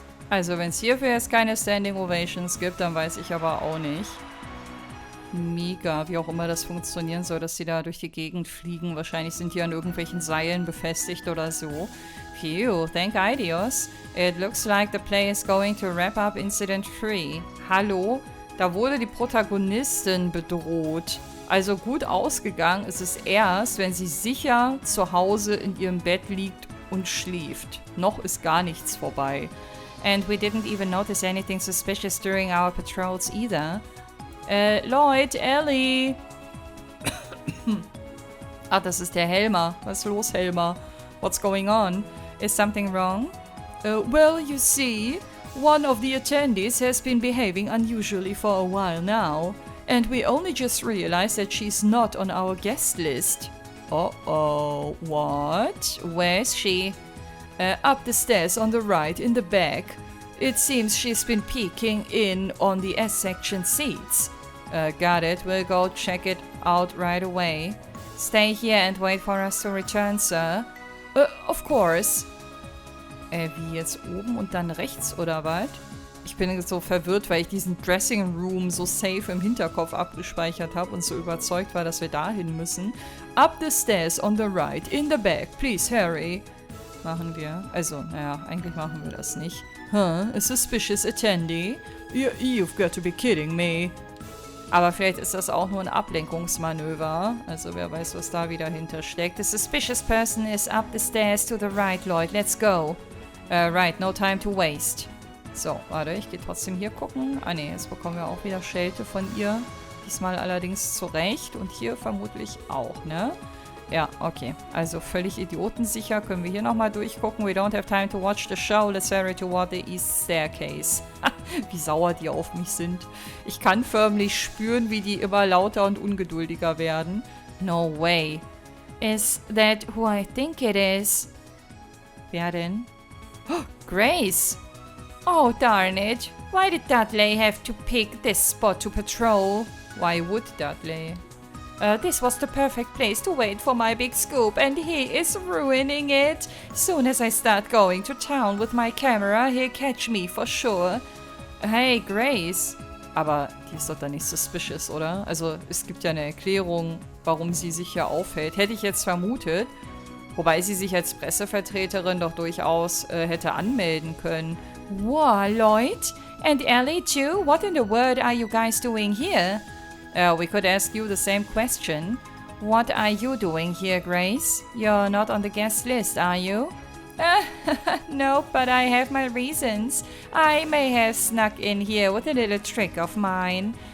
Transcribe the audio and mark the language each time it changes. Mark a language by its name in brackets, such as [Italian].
[German] Also, wenn es hierfür jetzt keine Standing Ovations gibt, dann weiß ich aber auch nicht. Mega, wie auch immer das funktionieren soll, dass sie da durch die Gegend fliegen. Wahrscheinlich sind die an irgendwelchen Seilen befestigt oder so. [English] Phew, thank Ideos. It looks like the play is going to wrap up Incident 3. [German] Hallo? Da wurde die Protagonistin bedroht. Also gut ausgegangen ist es erst, wenn sie sicher zu Hause in ihrem Bett liegt und schläft. Noch ist gar nichts vorbei. [English] And we didn't even notice anything suspicious during our patrols either. Lloyd, Ellie. [German] Ah, das ist der Helmer. Was ist los, Helmer? [English] What's going on? Is something wrong? Well, you see, one of the attendees has been behaving unusually for a while now. And we only just realized that she's not on our guest list. Uh-oh. What? Where's she? Up the stairs on the right, in the back. It seems she's been peeking in on the S-section seats. Got it. We'll go check it out right away. Stay here and wait for us to return, sir. Of course. [German] Wie jetzt oben und dann rechts, oder was? Ich bin jetzt so verwirrt, weil ich diesen Dressing Room so safe im Hinterkopf abgespeichert habe und so überzeugt war, dass wir dahin müssen. [English] Up the stairs on the right, in the back, please hurry. [German] Machen wir. Also, naja, eigentlich machen wir das nicht. [English] Huh? A suspicious attendee? You've got to be kidding me. [German] Aber vielleicht ist das auch nur ein Ablenkungsmanöver. Also wer weiß, was da wieder hintersteckt. [English] The suspicious person is up the stairs to the right, Lloyd. Let's go. Right, no time to waste. [German] So, warte, ich gehe trotzdem hier gucken. Ah ne, jetzt bekommen wir auch wieder Schelte von ihr. Diesmal allerdings zurecht. Und hier vermutlich auch, ne? Ja, okay. Also völlig idiotensicher. Können wir hier nochmal durchgucken. [English] We don't have time to watch the show. Let's hurry toward the east staircase. [German] Wie sauer die auf mich sind. Ich kann förmlich spüren, wie die immer lauter und ungeduldiger werden. [English] No way. Is that who I think it is? [German] Wer denn? [English] Oh, Grace! Oh, darn it. Why did Dudley have to pick this spot to patrol? Why would Dudley? This was the perfect place to wait for my big scoop, and he is ruining it. Soon as I start going to town with my camera, he'll catch me for sure. Hey, Grace. [German] Aber die ist doch dann nicht suspicious, oder? Also, es gibt ja eine Erklärung, warum sie sich hier aufhält. Hätte ich jetzt vermutet. Wobei sie sich als Pressevertreterin doch durchaus hätte anmelden können. [English] Wow, Lloyd? And Ellie too? What in the world are you guys doing here? We could ask you the same question. What are you doing here, Grace? You're not on the guest list, are you? No, but I have my reasons. I may have snuck in here with a little trick of mine.